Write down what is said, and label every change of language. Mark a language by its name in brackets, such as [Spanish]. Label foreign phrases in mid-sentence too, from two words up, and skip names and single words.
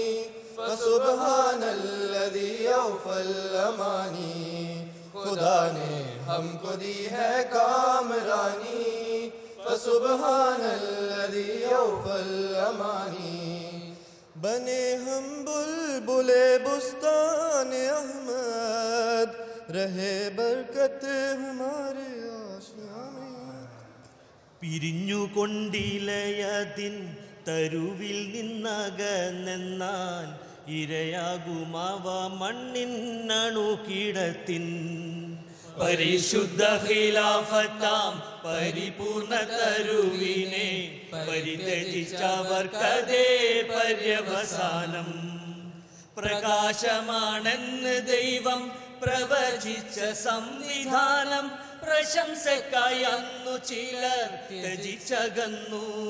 [Arabic] فسبحان الذي أوفى الأماني [Urdu] خدا نے ہم کو دی ہے کامرانی [Arabic] فسبحان الذي أوفى الأماني [Urdu] بنے ہم بلبلِ بستانِ احمد رہے برکت ہمارے آشیاں میں [Malayalam] പിരിഞ്ഞുകൊണ്ടിലയതിൻ തരുവിൽ നിന്നകന്നെന്നാൽ ഇരയാകുമാവ മണ്ണിന്നണു കീടത്തിൻ പരിശുദ്ധ ഖിലാഫത്താം പരിപൂർണ തരുവിനെ പരിത്യജിച്ചവർക്കതേ പര്യവസാനം പ്രകാശമാണെന്ന് ദൈവം പ്രവചിച്ച സംവിധാനം പ്രശംസക്കായി അന്നു ചിലർ ത്യജിച്ചകന്നു